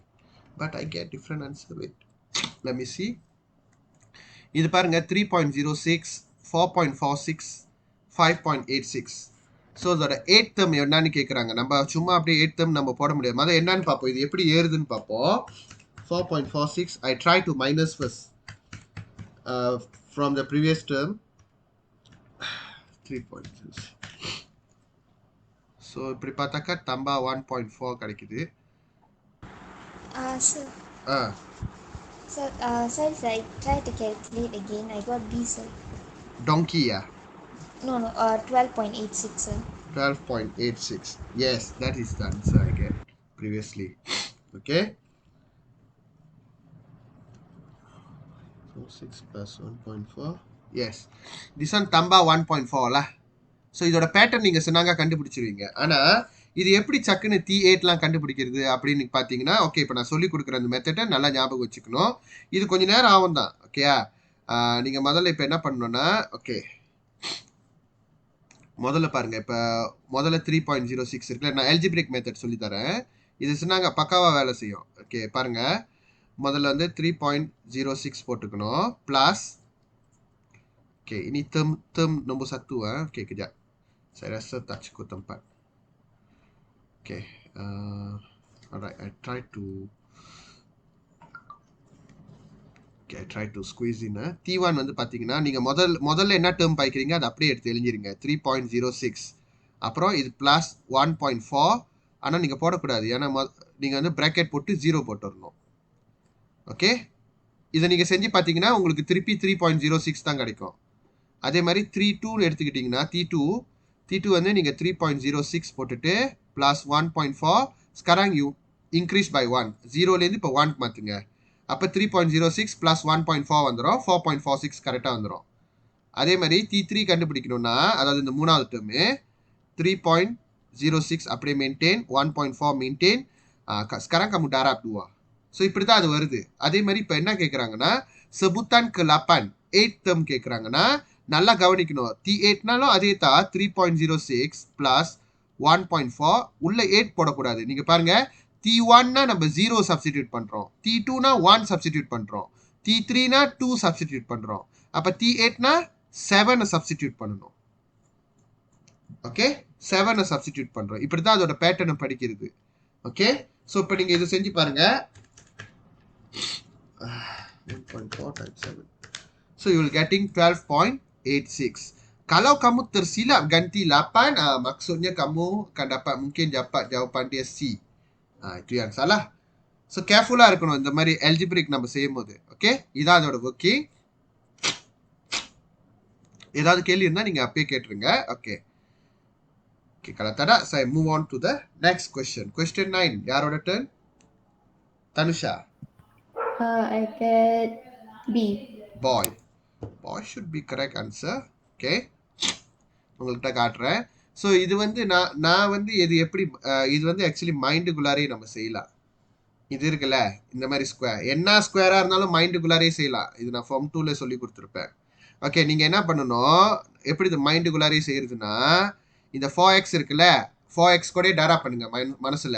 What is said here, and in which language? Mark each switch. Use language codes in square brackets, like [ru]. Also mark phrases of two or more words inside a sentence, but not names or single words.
[en] But I get different answer. Wait. Let me see. [ta] இது பாருங்க 3.06, 4.46, 5.86. ஸோ இதோட [en] 8th term [ta] என்னன்னு கேட்குறாங்க. நம்ம சும்மா அப்படியே [en] 8th term [ta] நம்ம போட முடியாது. அதை என்னன்னு பார்ப்போம். இது எப்படி ஏறுதுன்னு பார்ப்போம். 4.46. [en] I try to minus first from the previous term. 3.6. [ta] ஸோ இப்படி பார்த்தாக்கா தம்பா 1.4 கிடைக்குது. [en] Sir. ஆ Sir, I tried to calculate again. I got B, sir. டொங்கியா No, 12.86, sir. 12.86. Yes, that is the answer I get previously. Okay. So 6 plus 1.4. Yes. This one Tamba 1.4 lah. [ta] ஸோ இதோட பேட்டர்ன் நீங்கள் சொன்னாங்க கண்டுபிடிச்சிருவீங்க. ஆனால் இது எப்படி சக்குன்னு T8லாம் கண்டுபிடிக்கிறது அப்படின்னு பார்த்தீங்கன்னா, ஓகே இப்போ நான் சொல்லி கொடுக்குற அந்த மெத்தடை நல்லா ஞாபகம் வச்சுக்கணும். இது கொஞ்சம் நேரம் ஆகும் தான். ஓகேயா, நீங்கள் முதல்ல இப்போ என்ன பண்ணணும்னா, ஓகே முதல்ல பாருங்கள். இப்போ முதல்ல 3.06 இருக்குல்ல, நான் [en] algebraic method [ta] சொல்லித்தரேன். இது சொன்னாங்க பக்காவாக வேலை செய்யும். ஓகே பாருங்கள், முதல்ல வந்து 3.06 போட்டுக்கணும் ப்ளஸ். [ms] ஓகே ini term nombor 1. Okey kejap. Saya rasa tak cukup tempat. [en] Okay. Alright, I try to squeeze in. [ta] T1 வந்து பார்த்தீங்கன்னா நீங்கள் முதல்ல என்ன டேர்ம் பாய்க்கிறீங்க அதை அப்படியே எடுத்து எழுதிருங்க. 3.06 அப்புறம் இது ப்ளஸ் 1.4. ஆனால் நீங்கள் போடக்கூடாது, ஏன்னா நீங்கள் வந்து ப்ராக்கெட் போட்டு 0 போட்டுடணும். ஓகே, இதை நீங்கள் செஞ்சு பார்த்தீங்கன்னா உங்களுக்கு திருப்பி 3.06 தான் கிடைக்கும். அதே மாதிரி 3.2 எடுத்துக்கிட்டிங்கன்னா T2 வந்து நீங்கள் 3.06 போட்டுட்டு ப்ளஸ் 1.4. [en] sekarang you increase by 1. [ta] 0லேருந்து இப்போ 1 மாற்றுங்க. அப்போ 3.06 ப்ளஸ் 1.4 வந்துடும். 4.46 கரெக்டாக வந்துடும். அதே மாதிரி T3 கண்டுபிடிக்கணும்னா, அதாவது இந்த மூணாவது டேர்மு 3.06 அப்படியே மெயின்டைன், 1.4 மெயின்டைன். [ms] sekarang kamu darab 2. [ta] ஸோ இப்படி தான் அது வருது. அதே மாதிரி இப்போ என்ன கேட்குறாங்கன்னா, [ms] sebutan ke-8 [en] 8th term [ta] கேட்குறாங்கன்னா நல்லா கவனிக்கணும். T8னாலும் அதே தான் 3.06 ப்ளஸ் 1.4. உள்ள 8 போடக்கூடாது. நீங்கள் பாருங்கள், T1னா நம்ம 0 சப்ஸ்டிடியூட் பண்ணுறோம், T2னா 1 சப்ஸ்டிடியூட் பண்ணுறோம், T3னா 2 சப்ஸ்டிடியூட் பண்ணுறோம். அப்போ T8னா 7 சப்ஸ்டிடியூட் பண்ணணும். ஓகே, 7 சப்ஸ்டிடியூட் பண்ணுறோம். இப்படி தான் அதோட பேட்டர்னை படிக்கிறது. ஓகே, ஸோ இப்போ நீங்கள் இது செஞ்சு பாருங்கள். [en] 1.4 times 7. So you will getting 12.86. [ms] Kalau kamu tersilap ganti 8, maksudnya kamu akan mungkin dapat jawapan dia C. Itu yang salah. [en] So careful [ta] இருக்கணும் இந்த மாதிரி algebraic நம்ம செய்யும்போது. ஓகே, இதான் அதோட working. ஏதாவது கேள்வி இருந்தால் நீங்கள் அப்பயே கேட்டுருங்க. [en] okay okay, [ms] kalau tak ada saya [en] move on to the next question. Question 9. யாரோட turn? Tanusha. I get B. Boy should be correct answer. [ta] ஓகே, உங்கள்கிட்ட காட்டுறேன். ஸோ இது வந்து நான் வந்து இது எப்படி இது வந்து ஆக்சுவலி மைண்டுக்குள்ளாரே நம்ம செய்யலாம். இது இருக்குல்ல, இந்த மாதிரி ஸ்கொயர் என்ன ஸ்கொயராக இருந்தாலும் மைண்டுக்குள்ளாரே செய்யலாம். இது நான் ஃபார்ம் 2ல் சொல்லி கொடுத்துருப்பேன். ஓகே, நீங்கள் என்ன பண்ணணும், எப்படி இது மைண்டுக்குள்ளாரே செய்யறதுன்னா, இந்த 4x இருக்குல்ல, 4x கூட டேரா பண்ணுங்க மனசில்.